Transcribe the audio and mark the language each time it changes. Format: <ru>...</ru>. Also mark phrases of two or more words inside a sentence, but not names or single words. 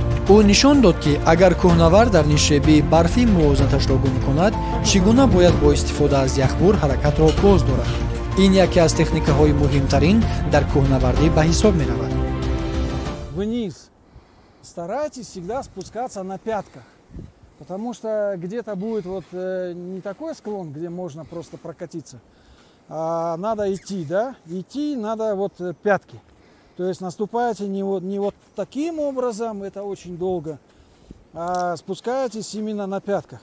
<tg>ӯ нишон дод ки агар кӯҳнавар дар нишебии барфӣ мувозанаташро гум кунад, чӣ гуна бояд бо истифода аз яхбур ҳаракатро боз дорад. ин яке аз техникаҳои муҳимтарин дар кӯҳнавардӣ ба ҳисоб меравад.</tg> <ru>Вниз. Старайтесь всегда спускаться на пятках. Потому что где-то будет вот не такой склон, где можно просто прокатиться. А надо идти, да? Идти надо вот пятки. То есть наступаете не вот таким образом, это очень долго, а спускаетесь именно на пятках.</ru>